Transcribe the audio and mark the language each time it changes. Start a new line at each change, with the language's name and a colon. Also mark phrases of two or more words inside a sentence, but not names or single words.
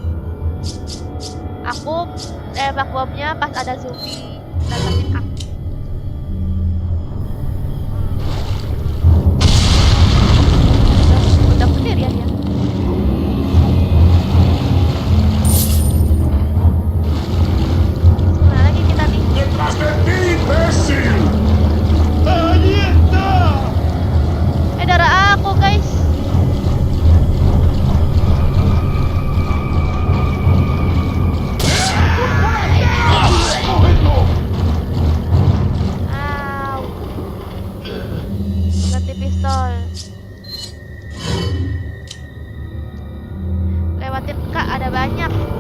Indonesian: Aku tembak bomnya pas ada zombie datangin aku. Udah petir ya dia. Mana lagi kita nih?
Spanish: Detrás de ti, imbécil! ¡Allí está!
Indonesian: Darah aku guys. Au. Ganti pistol. Lewatin kak, ada banyak.